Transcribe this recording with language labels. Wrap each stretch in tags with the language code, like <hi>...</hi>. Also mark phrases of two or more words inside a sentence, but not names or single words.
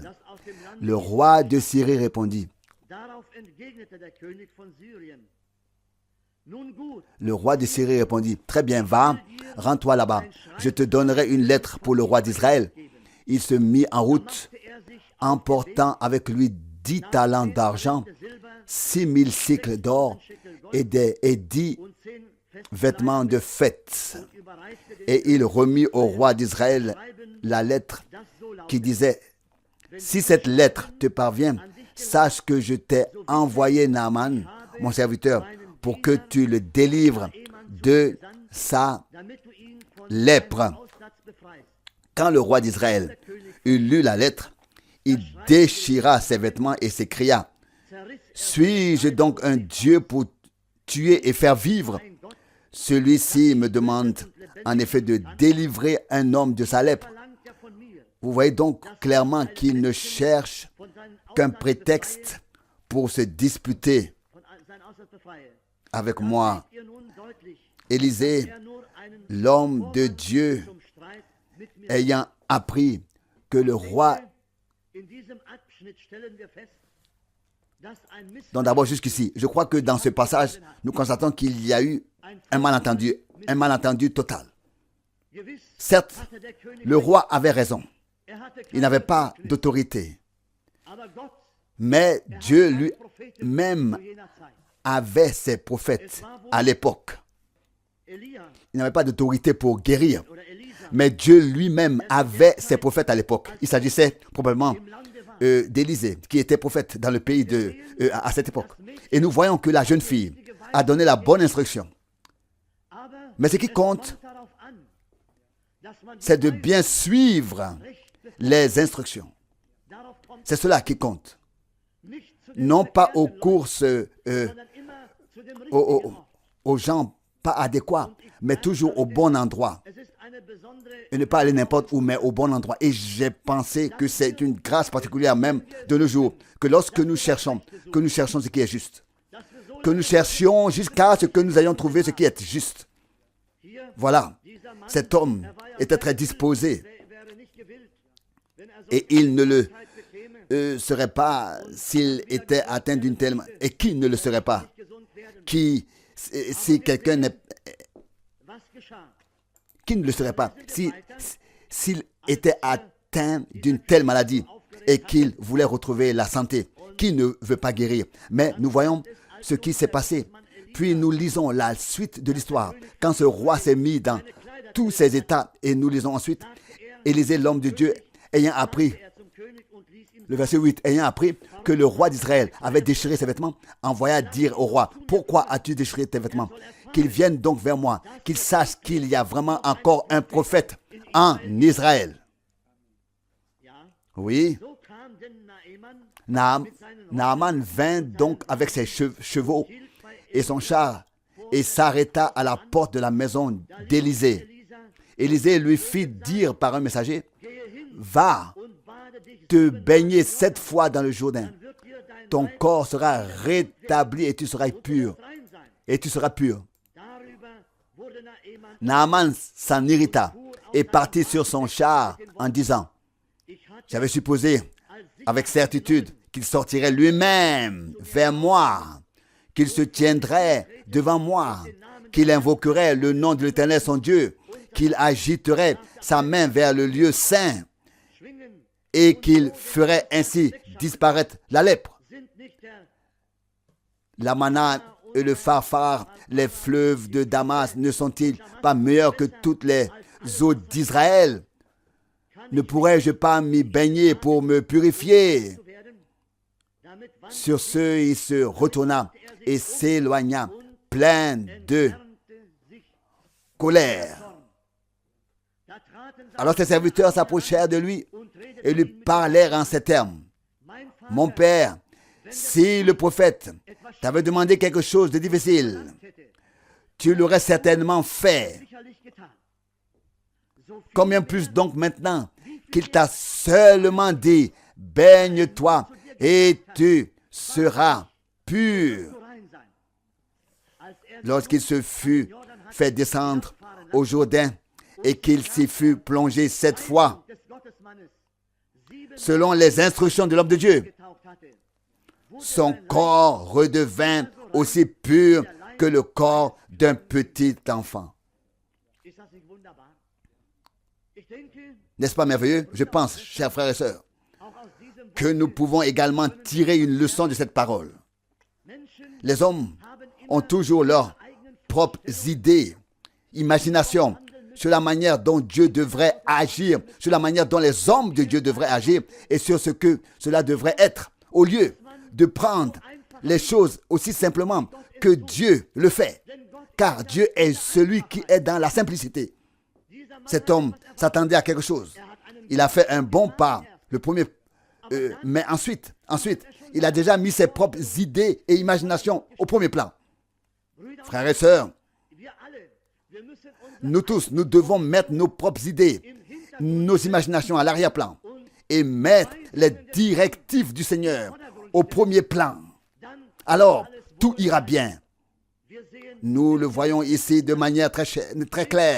<de>das aus dem Land</de> <fr>Le roi de Syrie répondit,</fr> <de>darauf entgegnete der König von Syrien. Nun gut,</de> <fr>le roi de Syrie répondit, très bien, va, rends-toi là-bas, je te donnerai une lettre pour le roi d'Israël. Il se mit en route,</fr> <de>er sich</de> <fr>emportant avec lui 10 talents d'argent, 6000 cycles d'or et 10</fr> <de>und 10 fest</de> <fr>vêtements de fête.</fr> <de>überreichte den</de> <fr>Et il remit au roi d'Israël la lettre</fr> <de>das so laut.</de> <fr>qui disait, si cette lettre te parvient, sache que je t'ai envoyé Naaman, mon serviteur, pour que tu le délivres de sa</fr> <de>damit du ihn von</de> <fr>lèpre.</fr> <de>seinem Aussatz befreist.</de> <fr>Quand le roi d'Israël eut lu la lettre, il déchira ses vêtements et s'écria,</fr> <de>Zerriss</de> <fr>suis-je donc un Dieu pour tuer et faire vivre?</fr> <de>ein Gott,</de> <fr>Celui-ci me demande en effet de délivrer un homme de sa lèpre.</fr> <de>verlangt ja von mir,</de> <fr>Vous voyez donc clairement qu'il ne cherche</fr> <de>von seinem</de> <fr>qu'un</fr> <de>Aussatz</de> <fr>prétexte pour se disputer</fr> <de>von seinem Aussatz befreie.</de> <fr>avec moi.</fr> <de>Seht ihr nun deutlich,</de> <fr>Élisée,</fr> <de>nur einen</de> <fr>l'homme de Dieu,</fr> <de>zum Streit mit mir.</de> <fr>ayant appris que le roi...</fr> <de>In diesem Abschnitt stellen wir fest, dass ein</de> <fr>Donc d'abord jusqu'ici, je crois que dans ce passage, nous constatons qu'il y a eu un malentendu total.</fr> <de>Gewiss</de> <fr>Certes,</fr> <de>hatte der König,</de> <fr>le roi avait raison.</fr> <de>hatte</de> <fr>Il n'avait pas d'autorité.</fr> <de>aber Gott</de> <fr>Mais Dieu lui-même</fr> <de>zu jener Zeit.</de> <fr>avait ses prophètes à l'époque.</fr> <de>Elia</de> <fr>Il n'avait pas d'autorité pour guérir.</fr> <de>oder Elisa</de> <fr>Mais Dieu lui-même avait ses prophètes à l'époque. Il s'agissait probablement</fr> <de>im Lande war.</de> <fr>d'Élisée, qui était prophète dans le pays à cette époque. Et nous voyons que la jeune fille a donné la bonne instruction.</fr> <de>Aber</de> <fr>Mais ce qui compte,</fr> <de>es kommt darauf an, dass man</de> <fr>c'est de bien suivre les instructions.</fr> <de>darauf kommt,</de> <fr>C'est cela qui compte.</fr> <de>nicht zu den</de> <fr>Non pas aux</fr> <de>verkehrten</de> <fr>courses,</fr> <de>Leuten, sondern immer zu dem richtigen</de> <fr>aux,</fr> <de>Ort.</de> <fr>aux gens pas adéquats, mais toujours au bon endroit.</fr> <de>Es ist eine besondere</de> <fr>Et ne pas aller n'importe où, mais au bon endroit. Et j'ai pensé que c'est une grâce particulière même de nos jours, que lorsque nous cherchons ce qui est juste,</fr> <de>dass wir so</de> <fr>que nous cherchions jusqu'à ce que nous ayons trouvé ce qui est juste.</fr> <de>hier,</de> <fr>Voilà,</fr> <de>dieser Mann,</de> <fr>cet homme était très disposé</fr> <de>wäre nicht gewillt, wenn er so</de> <fr>et il ne le</fr> <de>bekäme,</de> <fr>serait pas s'il était atteint d'une telle... Et qui ne le serait pas?</fr> <de>gesund werden.</de> <fr>Si quelqu'un n'est...</fr> <de>Was geschah?</de> <fr>Qui ne le serait pas s'il était atteint d'une telle maladie et qu'il voulait retrouver la santé? Qui ne veut pas guérir? Mais nous voyons ce qui s'est passé. Puis nous lisons la suite de l'histoire. Quand ce roi s'est mis dans tous ses états, et nous lisons ensuite, Élisée, l'homme de Dieu, ayant appris,</fr> <de>Er zum König und ließ ihm</de> <fr>le verset 8, ayant appris que le roi d'Israël avait déchiré ses vêtements, envoya dire au roi, pourquoi as-tu déchiré tes vêtements? Qu'il vienne donc vers moi, qu'il sache qu'il y a vraiment encore un prophète en Israël.</fr> <de>ja,</de> <fr>Oui,</fr> <de>so kam denn Naaman</de> <fr>Naaman vint donc avec ses chevaux et son char et s'arrêta à la porte de la maison d'Élisée.</fr> <de>Elisa,</de> <fr>Élisée lui fit dire par un messager,</fr> <de>gehe hin</de> <fr>va</fr> <de>und bade dich,</de> <fr>te baigner 7 fois dans le Jourdain.</fr> <de>wird dir dein</de> <fr>Ton corps sera rétabli et tu seras pur.</fr> <de>rein sein.</de> <fr>Et tu seras pur.</fr> <de>Darüber wurde</de> <fr>Naaman s'en irrita et partit sur son char en disant,</fr> <de>ich hatte</de> <fr>j'avais supposé avec certitude qu'il sortirait lui-même vers moi, qu'il se tiendrait devant moi, qu'il invoquerait le nom de l'Éternel son Dieu, qu'il agiterait sa main vers le lieu saint</fr> <de>schwingen,</de> <fr>et qu'il ferait ainsi disparaître la lèpre.</fr> <de>sind nicht der</de> <fr>L'Amana et le Pharphar, les fleuves de Damas, ne sont-ils pas meilleurs que toutes les eaux d'Israël? Ne pourrais-je pas m'y baigner pour me purifier?</fr> <de>zu werden, damit wandte</de> <fr>Sur ce, il se retourna et s'éloigna, plein de</fr> <de>sich</de> <fr>colère.</fr> <de>Da traten seine</de> <fr>Alors ses serviteurs s'approchèrent de lui</fr> <de>und redeten</de> <fr>et lui parlèrent en ces termes.</fr> <de>mein Vater</de> <fr>Mon père, si le prophète t'avait demandé quelque chose de difficile,</fr> <de>hätte,</de> <fr>tu l'aurais certainement fait.</fr> <de>sicherlich getan. So viel</de> <fr>Combien plus donc maintenant qu'il t'a seulement dit, baigne-toi et tu seras pur.</fr> <de>zu rein sein. Als er</de> <fr>Lorsqu'il se fut fait descendre au Jourdain et qu'il s'y fut plongé 7 fois,</fr> <de>des Gottesmannes 7</de> <fr>selon les instructions de l'homme de Dieu,</fr> <de>getauft hatte,</de> <fr>son corps redevint aussi pur que le corps d'un petit enfant.</fr> <de>ist das nicht wunderbar? Ich denke,</de> <fr>N'est-ce pas merveilleux? Je pense, chers frères et sœurs,</fr> <de>auch aus diesem</de> <fr>que nous pouvons également tirer une leçon de cette parole.</fr> <de>Menschen</de> <fr>Les hommes</fr> <de>haben</de> <fr>ont toujours leurs propres idées, imagination sur la manière dont Dieu devrait agir, sur la manière dont les hommes de Dieu devraient agir et sur ce que cela devrait être, au lieu de prendre les choses aussi simplement que Dieu le fait. Car Dieu est celui qui est dans la simplicité. Cet homme s'attendait à quelque chose. Il a fait un bon pas, le premier, mais ensuite, il a déjà mis ses propres idées et imaginations au premier plan. Frères et sœurs,</fr> <de>wir alle, wir müssen uns</de> <fr>nous tous, nous devons mettre nos propres idées, nos imaginations à l'arrière-plan et mettre les directives du Seigneur au premier plan.</fr> <de>dann</de> <fr>Alors, tout ira bien. Nous le voyons ici de manière très claire.</fr>